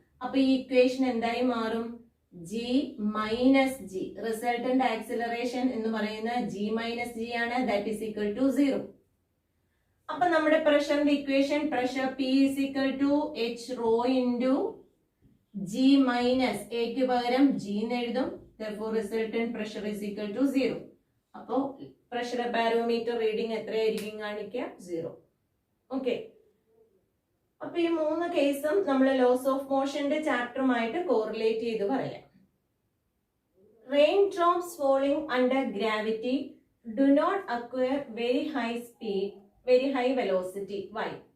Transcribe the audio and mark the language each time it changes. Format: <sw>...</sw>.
<ml>അപ്പൊ ഈ ഇക്വേഷൻ എന്തായി മാറും? G minus G. Resultant acceleration എന്ന് പറയുന്ന ജി മൈനസ് ജി ആണ്.</ml> <en>That is equal to 0.</en> <ml>അപ്പൊ നമ്മുടെ പ്രഷറിന്റെ equation, pressure P is equal to H rho into G minus എക്ക് പകരം ജി എന്ന് എഴുതും.</ml> <en>Therefore, resultant pressure is equal to 0.</en> <ml>അപ്പോ പ്രഷർ ബാരോമീറ്റർ റീഡിംഗ് എത്രയായിരിക്കും കാണിക്കുക? 0. ഓക്കെ. അപ്പൊ ഈ 3 കേസും നമ്മൾ ലോസ് ഓഫ് മോഷന്റെ ചാപ്റ്ററുമായിട്ട് കോറിലേറ്റ് ചെയ്ത് പറയാം.</ml> <en>Rain drops falling under gravity do not acquire very high speed, very high velocity. Why?</en>